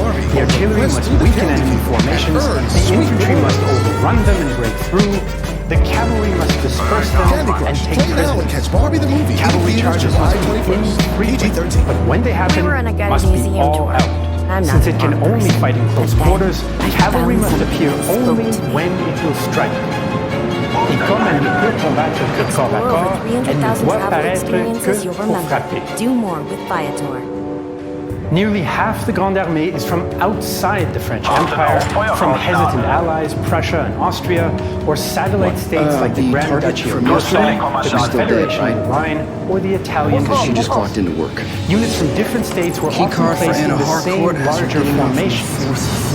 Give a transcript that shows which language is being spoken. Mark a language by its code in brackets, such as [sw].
[en] The artillery must weaken enemy formations, the infantry must overrun them and break through, the cavalry must disperse them and take prisoners. Cavalry charges must be infrequent, but when they happen, must be all out. Since it can only fight in close quarters, cavalry must appear only when it will strike. [fr] Et comme elle ne peut combattre que corps à corps, elle ne doit paraître que pour frapper. [en] Do more with Viator. Nearly half the Grande Armée is from outside the French Empire, from hesitant allies Prussia and Austria, or satellite states like the Grand Duchy of Normandy, the Confederation of the Rhine, or the Italian. She just clocked into work. Units from different states were often placed in the same larger formations.